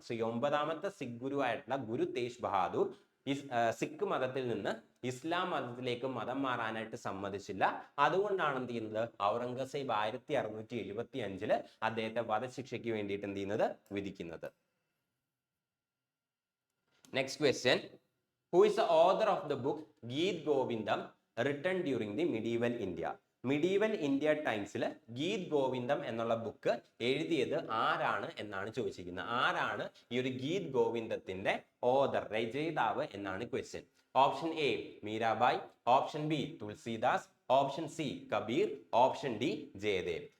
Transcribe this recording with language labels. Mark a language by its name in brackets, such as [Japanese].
[Malayalam] So ഈ 9ാമത്തെ സിഖ് ഗുരു ആയിട്ടുള്ള ഗുരു തേജ് ബഹാദൂർ സിഖ് മതത്തിൽ നിന്ന് ഇസ്ലാം മതത്തിലേക്ക് മതം മാറാനായിട്ട് സമ്മതിച്ചില്ല. അതുകൊണ്ടാണ് എന്ത് ചെയ്യുന്നത്, ഔറംഗസേബ് 1675 അദ്ദേഹത്തെ വധശിക്ഷയ്ക്ക് വേണ്ടിയിട്ട് എന്ത് ചെയ്യുന്നത്, വിധിക്കുന്നത്. [English] Next question. Who is the author of the book Geet Govindam written during the medieval India? [Malayalam] Medieval India ടൈംസിൽ Geet ഗോവിന്ദം എന്നുള്ള ബുക്ക് എഴുതിയത് ആരാണ് എന്നാണ് ചോദിച്ചിരിക്കുന്നത്. ആരാണ് ഈ ഒരു ഗീത് ഗോവിന്ദത്തിന്റെ ഓദർ, രചയിതാവ് എന്നാണ് question. Option A Mirabai, option B Tulsidas, option C Kabir, option D Jayadev.